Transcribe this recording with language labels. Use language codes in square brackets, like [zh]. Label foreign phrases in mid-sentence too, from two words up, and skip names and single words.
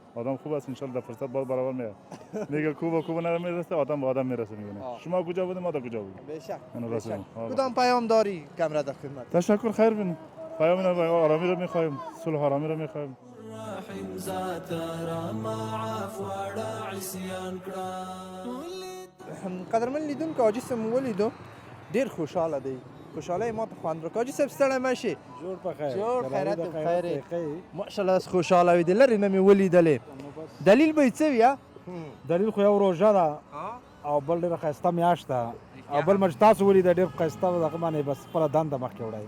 [fa] آدم خوب است [ar] ان شاء الله، [fa] در فرصت باز برابر میاد. میگه کوبا نمیرسه، آدم به آدم میرسه. میگه شما کجا بودید، ما در کجا بودیم. به شک. کدام پیام داری کامرا در خدمت؟ تشکر، خیر ببینید. پیام آرامی رو میخوایم، صلح آرامی رو میخوایم. [ps] رحیم ذات رحم عفو عصیان کړه. قدرمن لیدونکو حاجی صاحب مو ولیدو ډیر خوشاله دی. خوشاله ما ته خوند راکړ. حاجی صاحب ستړی مشي. جوړ په خیر. جوړ خیرات بخیر. ماشاءالله خوشاله وي دلری نه می ولیدلې. دلیل به څه ویا؟ دلیل خو یو روزه ده او بل ډېره ښایسته میاشت ده او بل مچ تاسو ولیده ډېر ښایسته دغه باندې بس خپله دنده مخکې وړئ.